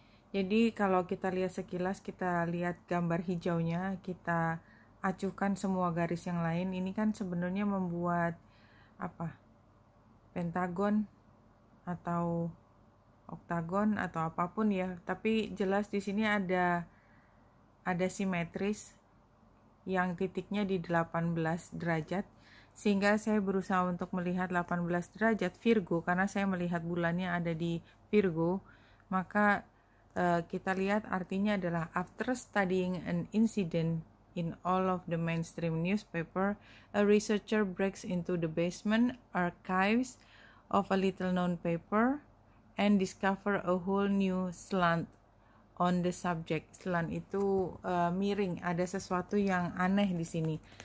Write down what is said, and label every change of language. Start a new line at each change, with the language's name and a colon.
Indonesian: Jadi kalau kita lihat sekilas, kita lihat gambar hijaunya, kita acuhkan semua garis yang lain, ini kan sebenarnya membuat pentagon atau oktagon atau apapun ya, tapi jelas di sini ada simetris yang titiknya di 18 derajat, sehingga saya berusaha untuk melihat 18 derajat Virgo karena saya melihat bulannya ada di Virgo. Maka kita lihat artinya adalah
English: after studying an incident in all of the mainstream newspaper, a researcher breaks into the basement archives of a little known paper and discover a whole new slant on the subject.
Indonesian: Slant itu miring, ada sesuatu yang aneh di sini.